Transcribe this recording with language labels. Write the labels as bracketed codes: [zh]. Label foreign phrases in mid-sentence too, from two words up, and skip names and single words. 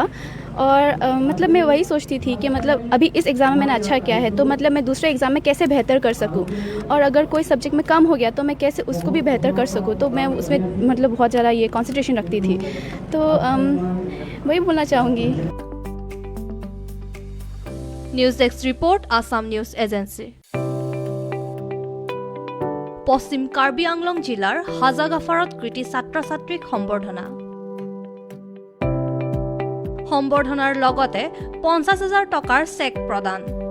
[hi] और मतलब मैं वही सोचती थी कि मतलब अभी इस एग्ज़ाम में मैंने अच्छा किया है तो मतलब मैं दूसरे एग्ज़ाम में कैसे बेहतर कर सकूं, और अगर कोई सब्जेक्ट में कम हो गया तो मैं कैसे उसको भी बेहतर कर सकूं। तो मैं उसमें मतलब बहुत ज़्यादा ये कॉन्सेंट्रेशन रखती थी। तो वही बोलना चाहूँगी। [en] news desk report, [as] আছাম নিউজ এজেন্সি। পশ্চিম কাৰ্বি আংলং জিলাৰ হাজাগাফাৰত কৃতি ছাত্ৰ ছাত্ৰীক সম্বৰ্ধনাৰ লগতে 50,000 টকাৰ চেক প্ৰদান।